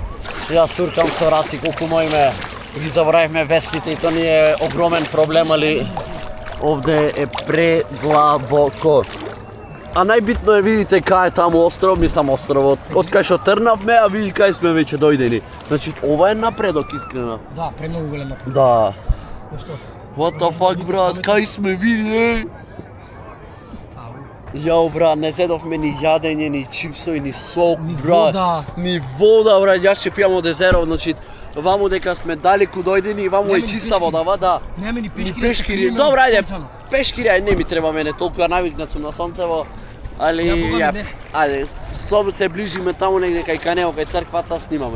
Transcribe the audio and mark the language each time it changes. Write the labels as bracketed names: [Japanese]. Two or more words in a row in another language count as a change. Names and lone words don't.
[Macedonian] Јас туркам со раци колку моиме. Ги заборавивме веслите и тоа ни е огромен проблем, али овде е предлабоко. А најбитно е видите кај е таму остров, мислам островот. Од кај што трнавме, а види кај сме веќе дојдени. Значи, ова е напредок искрено. Да, премногу голем напред. Да. Што? [English] What the fuck, [Macedonian] брат, кај сме види? Jao, brат, ne zedovme ni jadenje, ni чипсови, ни сок, Ни брат. вода. Ни вода, брат. Јас ќе пијам од езеро, значи, ваму дека сме далеку дојдени, ваму е Нема ни чиста пешкири. вода, да. Нема ни Ни пешкири. пешкири. Добра, ајде, пешкири, ајде, не ми треба мене толку, навикнат сум на сонцево. Али, Ја, Бога ми, ја, не. ајде, со се ближиме таму негде кај Канео, кај црквата, снимаме.